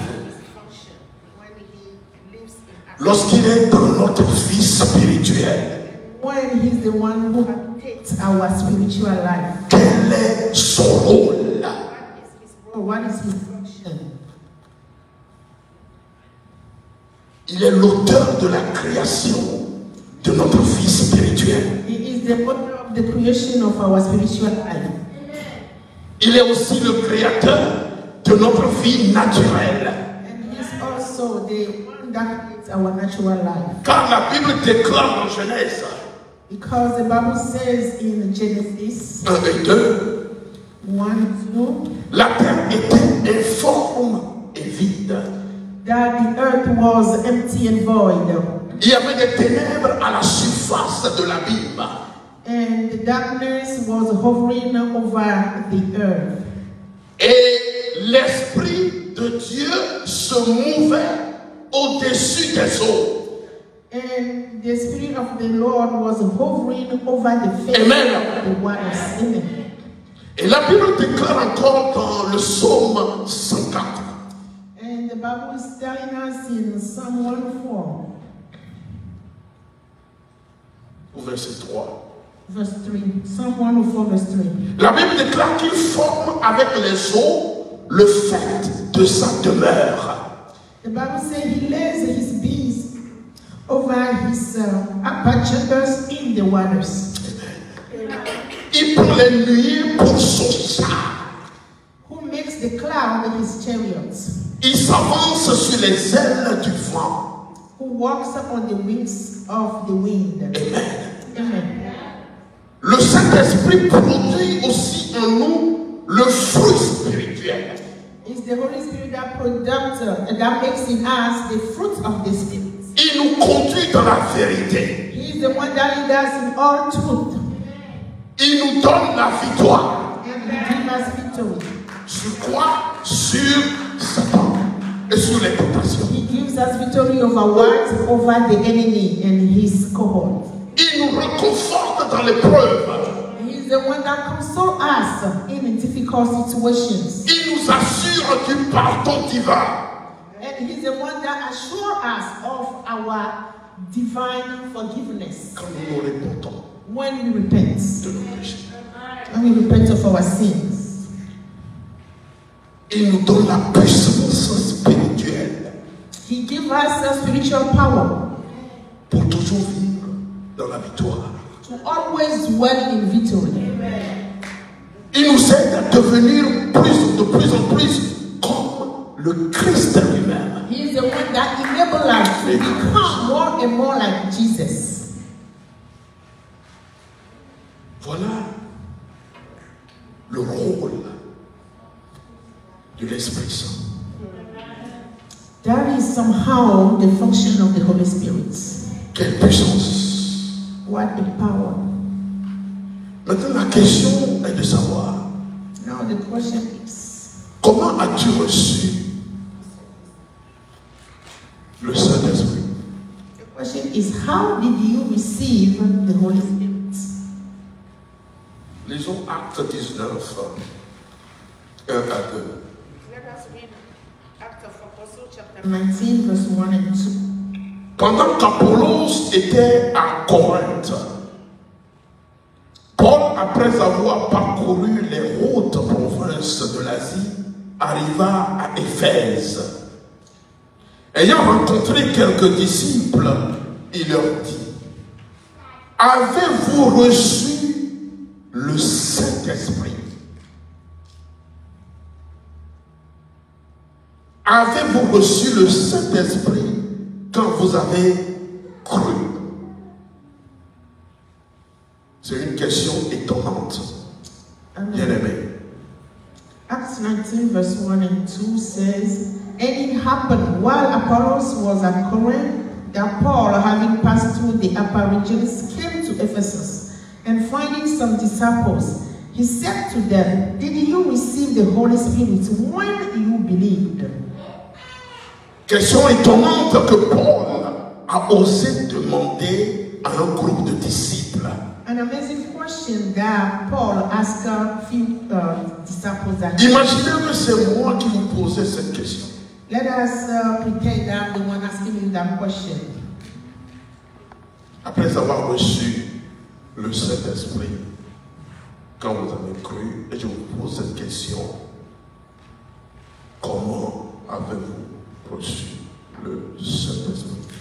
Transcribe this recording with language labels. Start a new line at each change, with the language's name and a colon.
English: His function when he lives in us?
French: Lorsqu'il est dans notre vie spirituelle,
English: When he's the one who takes our spiritual life.
French: quel est son rôle?
English: What is his role? What is his function?
French: Il est l'auteur de la création de notre vie spirituelle.
English: He is the author of the creation of our spiritual life.
French: Il est aussi le créateur de notre vie naturelle.
English: And he is also the one that creates our natural life.
French: Car la Bible déclare en Genèse
English: Because the Bible says in Genesis
French: 1 et 2,
English: 1, 2,
French: la terre était informe et vide.
English: that the earth was empty and void,
French: Il y avait des ténèbres à la surface de l'abîme.
English: and the darkness was hovering over the earth.
French: Et l'Esprit de Dieu se mouvait au-dessus des eaux.
English: And the Spirit of the Lord was hovering over the face
French: Amen.
English: of the waters. Amen.
French: Et la Bible déclare encore dans le psaume 104.
English: And the Bible is telling us in Psalm 104,
French: Au verset 3.
English: verse 3. Psalm 104, verse 3.
French: La Bible déclare qu'il forme avec les eaux le fait de sa demeure.
English: The Bible says he lays his beams over his chambers in the waters.
French: Il prend les nuées pour son char.
English: Who makes the cloud his chariots?
French: Il s'avance sur les ailes du vent.
English: who walks on the wings of the wind.
French: Amen.
English: Amen.
French: Le Saint-Esprit produit aussi en nous le fruit spirituel.
English: It's the Holy Spirit that makes in us the fruit of the Spirit.
French: Il nous conduit dans la vérité.
English: He is the one that leads us in all truth.
French: Il nous donne la victoire.
English: And He gives us victory.
French: Sur quoi? Sur Satan et sur les tentations.
English: He gives us victory over what? Over the enemy and his cohort.
French: Il nous réconforte dans l'épreuve.
English: He is the one that consoles us in difficult situations.
French: Il nous assure du pardon divin.
English: And He is the one that assures us of our divine forgiveness
French: Quand nous nous répondons
English: when we repent.
French: de nos péchés.
English: When we repent of our sins.
French: Il nous donne la puissance spirituelle
English: He gives us a spiritual power
French: pour toujours vivre dans la victoire.
English: to always dwell in victory.
French: Il nous aide à devenir de plus en plus comme le Christ lui-même.
English: He is the one that enables us to become more and more like Jesus.
French: Voilà le rôle de l'Esprit Saint.
English: That is somehow the function of the Holy Spirit.
French: Quelle puissance!
English: What a power.
French: Maintenant, la question est de savoir
English: Now the question is,
French: comment as-tu reçu le Saint-Esprit?
English: the question is, how did you receive the Holy Spirit?
French: Lisons Acte 19, 1 à 2.
English: Let us read Acts of Apostles chapter 19, verse 1 and 2.
French: Pendant qu'Apollos était à Corinthe, Paul, après avoir parcouru les hautes provinces de l'Asie, arriva à Éphèse. Ayant rencontré quelques disciples, il leur dit: avez-vous reçu le Saint-Esprit? Avez-vous reçu le Saint-Esprit quand vous avez cru? C'est une question étonnante. Bien-aimé.
English: Acts 19, verse 1 and 2 says, And it happened while Apollos was at Corinth that Paul, having passed through the upper regions, came to Ephesus, and finding some disciples, he said to them, Did you receive the Holy Spirit when you believed?
French: Question étonnante que Paul a osé demander à un groupe de disciples.
English: An amazing question that Paul asked a few disciples. That
French: Imaginez que c'est moi qui vous posais cette question.
English: Let us pretend that I'm the one asking you that question.
French: Après avoir reçu le Saint-Esprit, quand vous avez cru, et je vous pose cette question: comment avez-vous reçu le Saint-Esprit?